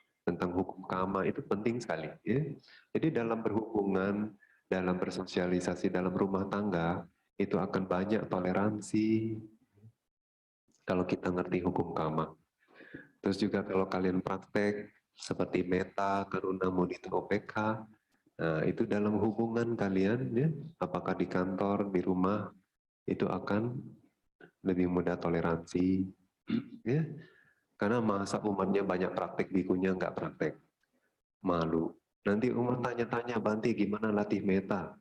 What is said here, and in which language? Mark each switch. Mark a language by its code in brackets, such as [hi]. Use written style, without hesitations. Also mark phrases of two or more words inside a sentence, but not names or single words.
[id] tentang hukum kama itu penting sekali. Ya. Jadi dalam berhubungan, dalam bersosialisasi, dalam rumah tangga, itu akan banyak toleransi kalau kita ngerti hukum kama. Terus juga kalau kalian praktek seperti meta, karuna, mudita, OPK, nah itu dalam hubungan kalian, ya, apakah di kantor, di rumah, itu akan lebih mudah toleransi. Ya. Karena masa umatnya banyak praktek, bikunya nggak praktek. Malu. Nanti umat tanya-tanya, Bante gimana latih meta?